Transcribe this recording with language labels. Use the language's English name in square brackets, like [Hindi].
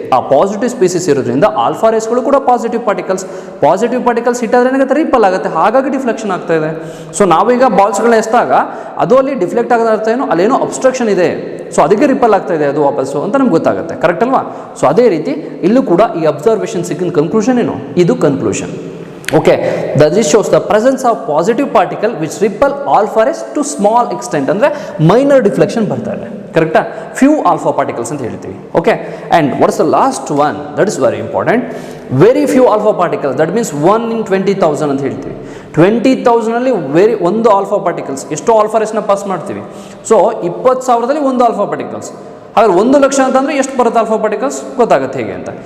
[Kannada] ಆ positive species ಇರೋದ್ರಿಂದ alpha ರೇಸ್ಗಳು ಕೂಡ ಪಾಸಿಟಿವ್ ಪಾರ್ಟಿಕಲ್ಸ್ ಹಿಟ್ಟಾದ್ರೆ ಏನಾಗುತ್ತೆ, ರಿಪಲ್ ಆಗುತ್ತೆ, ಹಾಗಾಗಿ ಡಿಫ್ಲೆಕ್ಷನ್ ಆಗ್ತಾ ಇದೆ. ಸೊ ನಾವೀಗ ಬಾಲ್ಸ್ಗಳನ್ನ ಎಸ್ದಾಗ ಅದು ಅಲ್ಲಿ ಡಿಫ್ಲೆಕ್ಟ್ ಆಗೋದ ಅರ್ಥ ಏನು, ಅಲ್ಲೇನೋ ಅಬ್ಸ್ಟ್ರಕ್ಷನ್ ಇದೆ, ಸೊ ಅದಕ್ಕೆ ರಿಪಲ್ ಆಗ್ತಾ ಇದೆ ಅದು ವಾಪಸ್ಸು ಅಂತ ನಮ್ಗೆ ಗೊತ್ತಾಗುತ್ತೆ. ಕರೆಕ್ಟ್ ಅಲ್ವಾ? ಸೊ ಅದೇ ರೀತಿ ಇಲ್ಲೂ ಕೂಡ ಈ ಅಬ್ಸರ್ವೇಷನ್ ಸಿಕ್ಕಿದ ಕನ್ಕ್ಲೂಷನ್ ಏನು, ಇದು conclusion. [English] Okay, this shows the presence of positive particle which repel alpha rays to small extent. [Kannada] ಅಂದರೆ ಮೈನರ್ ಡಿಫ್ಲೆಕ್ಷನ್ ಬರ್ತಾ ಇದೆ. ಕರೆಕ್ಟಾ? [English] few alpha particles [Kannada] ಅಂತ ಹೇಳ್ತೀವಿ. [English] Okay, and what is the last one, that is very important. Very few alpha particles, that means 1 in 20,000 [Kannada] ಅಂತ ಹೇಳ್ತೀವಿ. 20,000ಅಲ್ಲಿ ಒಂದು alpha particles, ಎಷ್ಟೋ ಆಲ್ಫಾ ರೇಸ್ನ ಪಾಸ್ ಮಾಡ್ತೀವಿ. ಸೊ 20,000ದಲ್ಲಿ ಒಂದು ಆಲ್ಫಾ ಪಾರ್ಟಿಕಲ್ಸ್. ಹಾಗಾದ್ರೆ 1,00,000 ಅಂತಂದರೆ ಎಷ್ಟು ಬರುತ್ತೆ ಆಲ್ಫಾ ಪಾರ್ಟಿಕಲ್ಸ್, ಗೊತ್ತಾಗುತ್ತೆ ಹೇಗೆ ಅಂತ.